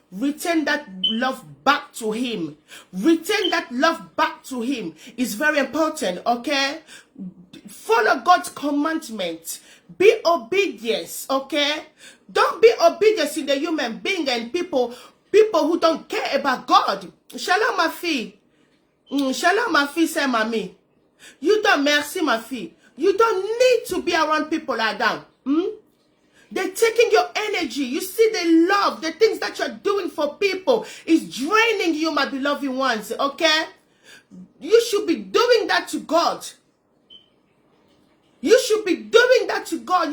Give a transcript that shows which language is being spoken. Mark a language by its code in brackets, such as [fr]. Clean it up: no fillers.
[en] Return that love back to him. Return that love back to him. It's very important, okay? Follow God's commandment. Be obedience, okay? Don't be obedience in the human being and people who don't care about God. [fr] Shalom, ma fille. Shalom, ma fille, c'est mamie. [en] You don't, [fr] merci, ma fille. [en] You don't need to be around people like that. They're taking your energy. You see the love, the things that you're doing for people is draining you, my beloved ones, okay? You should be doing that to God. You should be doing that to God.